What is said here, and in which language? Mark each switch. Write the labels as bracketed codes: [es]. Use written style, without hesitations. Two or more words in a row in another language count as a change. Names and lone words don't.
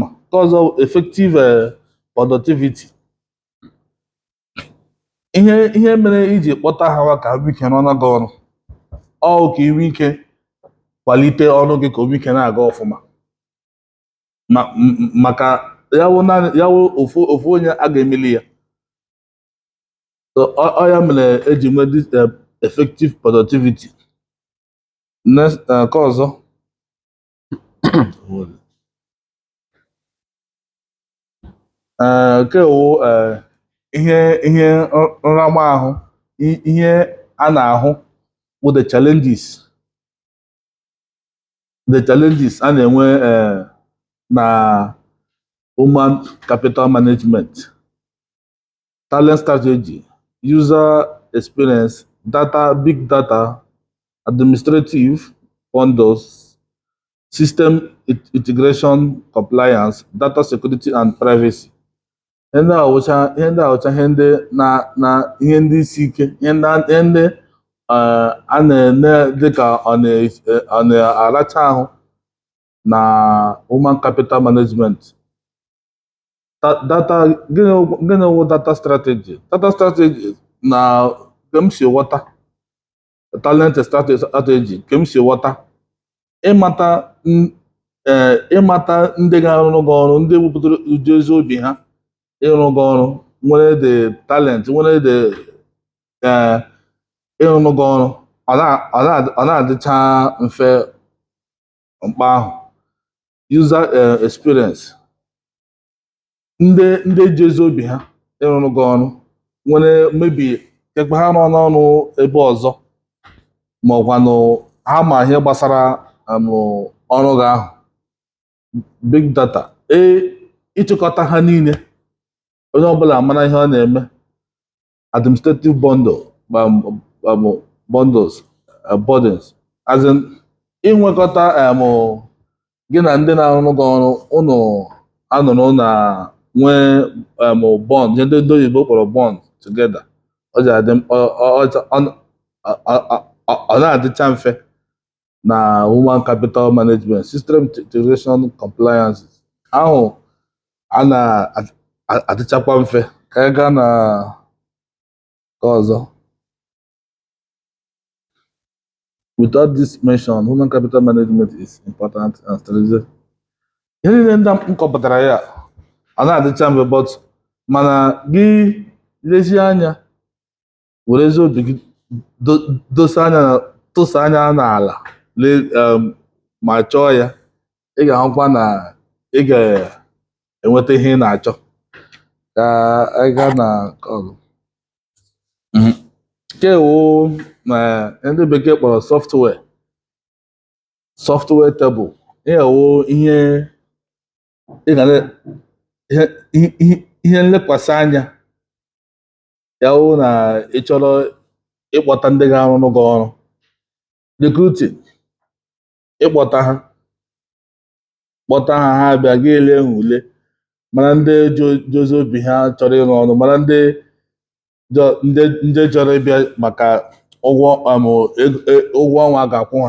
[ig] Nke ọzọ [en] effective productivity. [ig] Ihe mere iji kpọta ha ka ha nwee ike rụọ gị ọrụ ọ ka inwe ike kwalite ọrụ gị ka o nwee ike na-aga ọfụma maka yawo ofu onye a ga-emeli ya. So ọ ya mere eji nwee [en] this effective productivity. [ig] Next nke ọzọ nke wụ ihe nramahụ ihe a na-ahụ bụ [en] the challenges [ig] a na-enwe na [en] human capital management, talent strategy, user experience, data, big data, administrative bundles, system integration, compliance, data security and privacy. [ig] Ihe ndị awụcha ihe ndị isi ike, ihe ndị a na-ene dịka ọ na-aracha ahụ na [en] human capital management. [ig] Data, gịnị wụ [en] data strategy? Data strategy [ig] na ka m si ghọta [en] talent strategy [ig] ka m si ghọta ịmata ndị ga-arụrụ gị ọrụ, ndị wepụtara ụdị ezi obi ha ịrụ gị ọrụ, nwere [en] the talent, [ig] nwere the ịrụ gị ọrụ, ọ na-adịcha mfe mkpa ahụ. [en] User experience, [ig] ndị ji ezi obi ha ịrụrụ gị ọrụ, nwere mebi ekpe ha nọ n'ọrụ ebe ọzọ ma ọkwanụ ha ma ihe gbasara ọrụ gị ahụ. [en] Big data, [ig] ịchịkọta ha niile, onye ọbụla mara ihe ọ na-eme. [en] Administrative bundles, burdens, as in [ig] inwekọta gị na ndị na-arụrụ gị ọrụ ụnụ anụrụ na nwee bond, ihe ndị oyibo kpọrọ [en] bond together. [ig] Ọ na-adịcha mfe na [en] human capital management. System integration, compliance [ig] ahụ a na-adịchakwa mfe. Ka anyị gaa na nke ọzọ. [en] Without this mention, human capital management is important and strategic. [ig] Ihe niile ndị m kọpụtara ya ọ na-adịcha mfe, but mana gị lezie anya, were ezi obi gị tụsa anya n'ala ma chọọ ya, ị ga-ahụkwa na ị ga-enweta ihe ị na-achọ. Ka anyị gaa na nke ọzọ. Nke wụ ndị bekee kpọrọ [en] software table. [ig] Ihe wụ ihe nlekwasị anya ya wụ na ị chọrọ ịkpọta ndị ga-arụrụ gị ọrụ. Recruiting, ịkpọta ha ha bịa gị ele ha ule, mara ndị ji ozi obi ha chọrọ ịrụ ọrụ, mara ndị chọrọ ịbịa maka ụgwọ ọnwa ga-akwụ ha.